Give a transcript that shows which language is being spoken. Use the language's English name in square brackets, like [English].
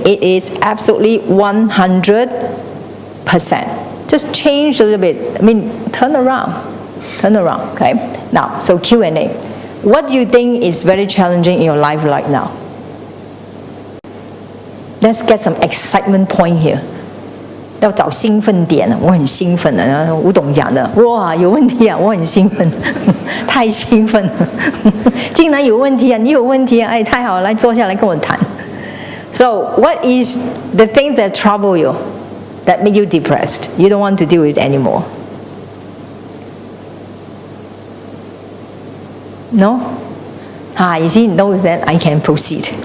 [English] It is absolutely 100%. Just change a little bit. Turn around. Okay. Now, so Q&A. What do you think is very challenging in your life right now? Let's get some excitement point here. [Chinese] 要找兴奋点，我很兴奋的。吴董讲的，哇，有问题啊，我很兴奋，太兴奋了，竟然有问题啊，你有问题啊，哎，太好了，来坐下来跟我谈。 [English] So what is the thing that trouble you, that make you depressed? You don't want to deal with it anymore. No? You see, no, then I can proceed.